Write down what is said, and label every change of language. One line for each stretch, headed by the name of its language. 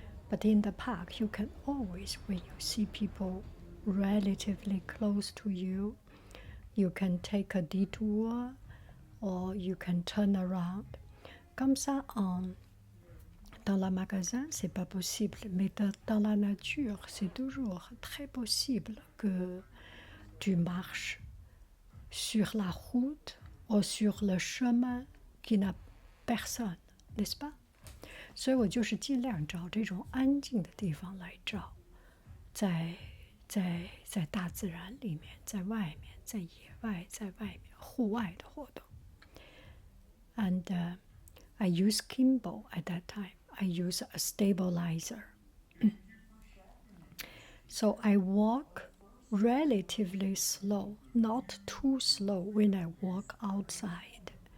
English: But in the park, you can always, when you see people relatively close to you, you can take a detour or you can turn around.
French: Comme ça, dans le magasin, c'est pas possible, mais dans la nature, c'est toujours très possible que tu marches sur la route ou sur le chemin qui n'a personne, n'est-ce pas？
Chinese: 所以我就是尽量找这种安静的地方来照，在大自然里面，在外面，在野外，在外面户外的活动。
English: And I use gimbal at that time. I use a stabilizer. So I walk relatively slow, not too slow when I walk outside.